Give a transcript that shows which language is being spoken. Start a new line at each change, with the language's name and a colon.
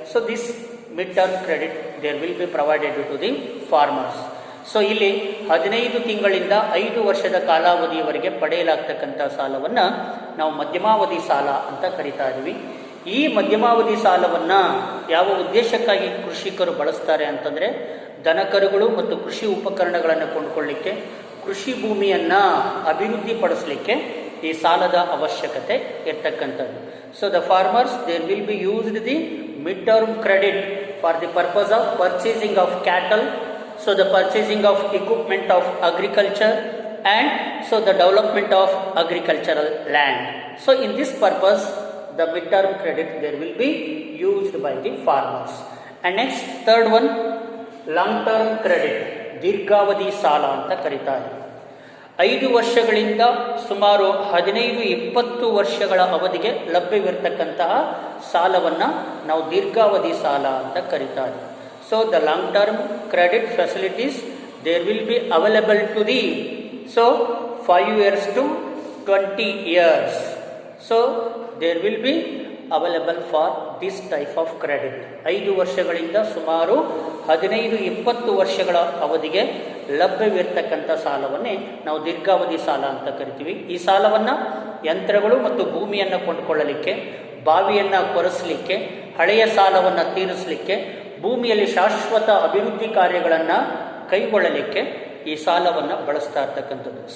English: This mid-term credit there will be provided to the farmers.
Kannada: ಇಲ್ಲಿ 15 ತಿಂಗಳಿಂದ 5 ವರ್ಷದ ಕಾಲಾವಧಿಯವರೆಗೆ ಪಡೆಯಲಾಗ್ತಕ್ಕಂಥ ಸಾಲವನ್ನು ನಾವು ಮಧ್ಯಮಾವಧಿ ಸಾಲ ಅಂತ ಕರಿತಾ ಇದ್ದೀವಿ. ಈ ಮಧ್ಯಮಾವಧಿ ಸಾಲವನ್ನು ಯಾವ ಉದ್ದೇಶಕ್ಕಾಗಿ ಕೃಷಿಕರು ಬಳಸ್ತಾರೆ ಅಂತಂದರೆ, ದನಕರುಗಳು ಮತ್ತು ಕೃಷಿ ಉಪಕರಣಗಳನ್ನು ಕೊಂಡುಕೊಳ್ಳಲಿಕ್ಕೆ, ಕೃಷಿ ಭೂಮಿಯನ್ನು ಅಭಿವೃದ್ಧಿಪಡಿಸಲಿಕ್ಕೆ ಈ ಸಾಲದ ಅವಶ್ಯಕತೆ ಇರ್ತಕ್ಕಂಥದ್ದು.
English: The farmers there will be used the mid term credit for the purpose of purchasing of cattle, the purchasing of equipment of agriculture and the development of agricultural land. In this purpose the mid-term credit there will be used by the farmers. And next, third one, long-term credit,
Kannada: ದೀರ್ಘಾವಧಿ ಸಾಲ ಅಂತ ಕರೀತಾರೆ. 5 ವರ್ಷಗಳಿಂದ ಸುಮಾರು 15-20 ವರ್ಷಗಳ ಅವಧಿಗೆ ಲಭ್ಯವಿರತಕ್ಕಂತಹ ಸಾಲವನ್ನು ನಾವು ದೀರ್ಘಾವಧಿ ಸಾಲ ಅಂತ ಕರೀತಾರೆ.
English: The long-term credit facilities there will be available to the 5 years to 20 years. There will be available for this type of credit.
Kannada: 5 ವರ್ಷಗಳಿಂದ ಸುಮಾರು 15-20 ವರ್ಷಗಳ ಅವಧಿಗೆ ಲಭ್ಯವಿರತಕ್ಕಂಥ ಸಾಲವನ್ನೇ ನಾವು ದೀರ್ಘಾವಧಿ ಸಾಲ ಅಂತ ಕರಿತೀವಿ. ಈ ಸಾಲವನ್ನು ಯಂತ್ರಗಳು ಮತ್ತು ಭೂಮಿಯನ್ನು ಕೊಂಡುಕೊಳ್ಳಲಿಕ್ಕೆ, ಬಾವಿಯನ್ನು ಕೊರೆಸಲಿಕ್ಕೆ, ಹಳೆಯ ಸಾಲವನ್ನು ತೀರಿಸಲಿಕ್ಕೆ, ಭೂಮಿಯಲ್ಲಿ ಶಾಶ್ವತ ಅಭಿವೃದ್ಧಿ ಕಾರ್ಯಗಳನ್ನು ಕೈಗೊಳ್ಳಲಿಕ್ಕೆ ಈ ಸಾಲವನ್ನು ಬಳಸ್ತಾ ಇರ್ತಕ್ಕಂಥದ್ದು.